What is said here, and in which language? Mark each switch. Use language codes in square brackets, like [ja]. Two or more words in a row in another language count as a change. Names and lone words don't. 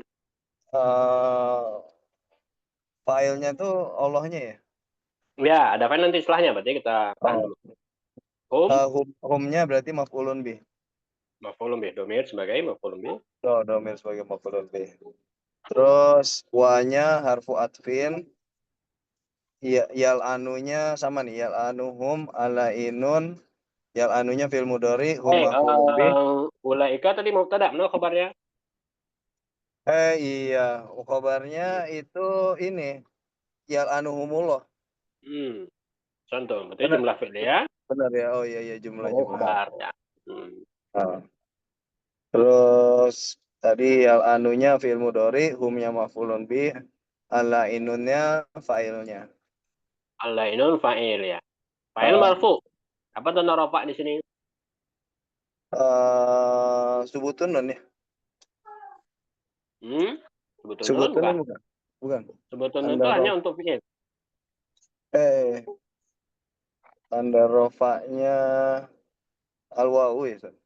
[id] Uh, Filenya tuh Allahnya ya. Ya, ada file nanti setelahnya. Berarti kita tahan Oh. dulu. Hum. Humnya berarti [ar] مفعول به. مفعول به. [id] Domir sebagai [ar] مفعول به. [id] Oh, domir sebagai [ar] مفعول به. [id] Terus wanya [ar] حرف عطف. [id] Ya, yal anunya sama nih, yal anuhum ala inun, yal anunya [ar] في المضارع [id] hum [ar] مفعول به. [id] Ulaika tadi mubtada, mana kabarnya? Iya, kabarnya itu ini yal anuhumullah. Hmm, contoh, berarti Benar, [ar] جملة فعل [id] ya, benar ya. Oh iya, iya, baru jumlah-jumlah. kabar ya. Hmm. Terus tadi yal anunya [ar] في المضارع, [id] humnya [ar] مفعول به, [id] ala inunnya fa'ilnya. Al-lainun fa'il ya. Fa'il Uh, marfu. Apa tanda rafa di sini? [ar] ثبوت النون ya. [id] Hmm? Sebetulnya [ar] ثبوت النون [id] bukan. bukan? Bukan. Sebetulnya Tanda itu hanya rof. untuk fi'il. Eh, tanda rofanya al-wawu ya, Ustaz?